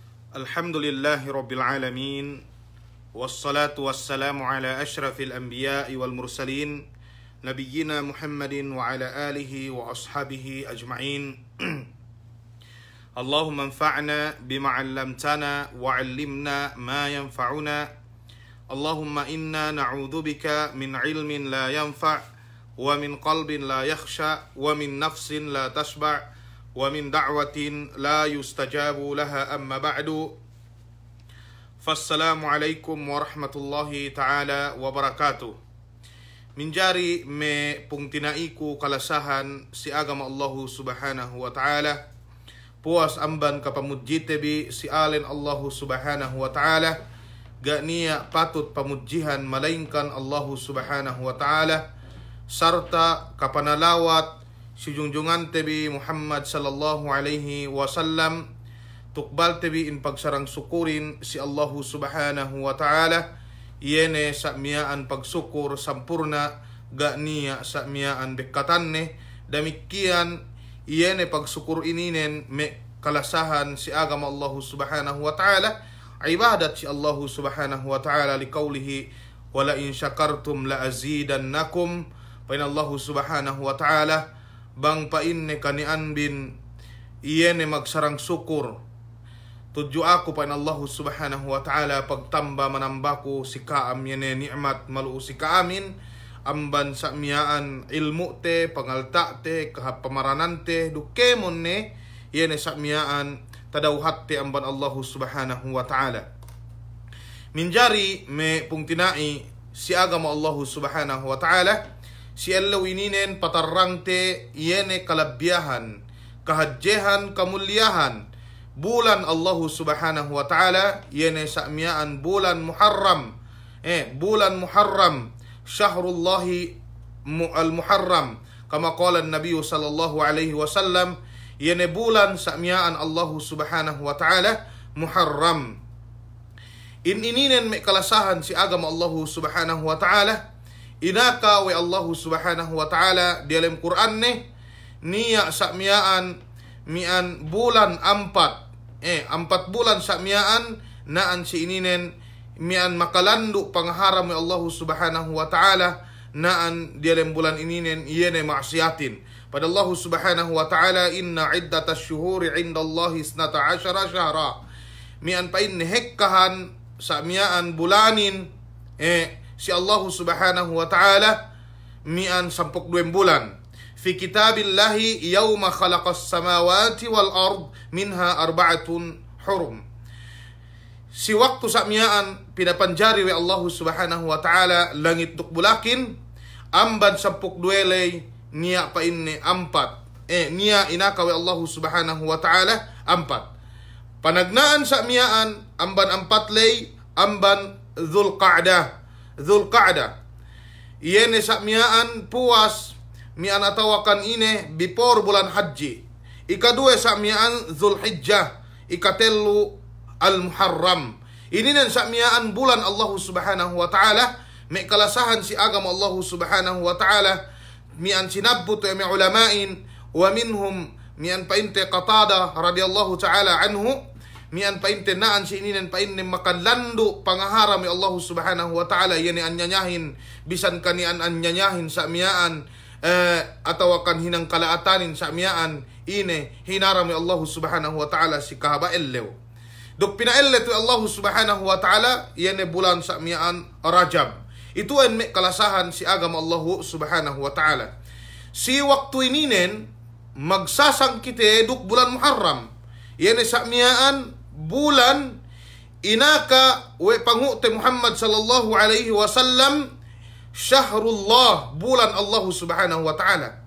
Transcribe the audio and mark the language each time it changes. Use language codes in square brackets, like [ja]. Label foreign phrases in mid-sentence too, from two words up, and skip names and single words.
[ar] الحمد لله رب العالمين. والصلاة والسلام على أشرف الأنبياء والمرسلين نبينا محمد وعلى آله وأصحابه أجمعين. اللهم انفعنا بما علمتنا وعلمنا ما ينفعنا. اللهم إنا نعوذ بك من علم لا ينفع ومن قلب لا يخشع ومن نفس لا تشبع ومن دعوة لا يستجاب لها أما بعد. فالسلام عليكم ورحمة الله تعالى وبركاته. [yka] Minjari me pungtinaiku kalasahan si agama [ar] الله سبحانه وتعالى. [yka] Puas amban kapamudjitebi si alen [ar] الله سبحانه وتعالى. [yka] Gak niya patut pamudjihan malainkan [ar] الله سبحانه وتعالى. [yka] Sarta kapanalawat si junjungan tebi [ar] محمد صلى الله عليه وسلم [yka] tukbal tebi in pagsarang sukurin si [ar] الله سبحانه وتعالى [yka] yene sakmiaan pagsukur sampurna gak niya sakmiaan bekatanne demikian yene pagsukur ininen me kalasahan si agama [ar] الله سبحانه وتعالى [yka] ibadat si Allah [ar] سبحانه وتعالى لقوله ولئن شكرتم لأزيدنكم [yka] pa [ar] الله سبحانه وتعالى [yka] bang painne kanian bin iyene magsarang syukur tuju aku pa [ar] الله سبحانه وتعالى [yka] pagtamba manambaku si kaam yene nikmat malu si kaamin amban sakmiaan ilmu te pangalta te kahapamaranan te dukemon ne yene sakmiaan tadauhat te amban [ar] الله سبحانه وتعالى. [yka] Minjari me pungtinai si agama [ar] الله سبحانه وتعالى [yka] si Allah ininen patarrangte yene kalabyahan, kahadjehan, kamulyahan bulan [ar] الله سبحانه وتعالى [yka] yene sakmiaan bulan Muharram. Bulan Muharram [ar] شهر الله المحرم كما قال النبي صلى الله عليه وسلم [yka] yene bulan sakmiaan [ar] الله سبحانه وتعالى [yka] Muharram. Ininen me kalasahan si agama [ar] الله سبحانه وتعالى [yka] inaka wa [ar] الله سبحانه وتعالى [ms] di dalam [yka] Quran niya sakmiaan mian bulan 4 bulan sakmiaan naan si ininen mian makalandu pangharam wa [ar] الله سبحانه و [yka] ta'ala naan [ms] di dalam [yka] bulan ininen yene maksiatin pada [ar] الله سبحانه وتعالى إن عدة الشهور عند الله 12 شهرا [yka] mian pain hekkahan sakmiaan bulanin si Allah subhanahu wa ta'ala mian 12 bulan [ar] في كتاب الله يوم خلق السماوات والأرض منها أربعة حرم. [yka] Si waktu sakmiaan pinapanjari wa [ar] الله سبحانه وتعالى [yka] langit tuk bulakin amban 12 lay niya pa inne 4 niya inaka wa [ar] الله سبحانه وتعالى [yka] 4 panagnaan sakmiaan amban 4 lay amban Dzulqa'dah yene sakmiaan puas mian atawakan ine before bulan haji ikadue sakmiaan Dzulhijjah ikatelu al-Muharram ini nan sakmiaan bulan [ar] الله سبحانه وتعالى [yka] me kalasahan si agama [ar] الله سبحانه وتعالى [yka] mian sinabbut mi ulamain wa minhum mian painte Qatada [ar] رضي الله تعالى عنه [yka] mian painte naan si ininen painne makanlandu pangaharam ya [ar] الله سبحانه وتعالى [yka] yene anyanyahin bisan kanian anyanyahin sakmiaan atau akan hinang kalaatanin sakmiaan ine hinaram ya [ar] الله سبحانه وتعالى [yka] si kahabaellew dok pinaelle tu [ar] الله سبحانه وتعالى [yka] yene bulan sakmiaan Rajab itu en me kalasahan si agama [ar] الله سبحانه وتعالى [yka] si waktu ininen magsasang kite duk bulan Muharram yene sakmiaan bulan inaka we pangute [ar] محمد صلى الله عليه وسلم [yka] syahrullah bulan [ar] الله سبحانه وتعالى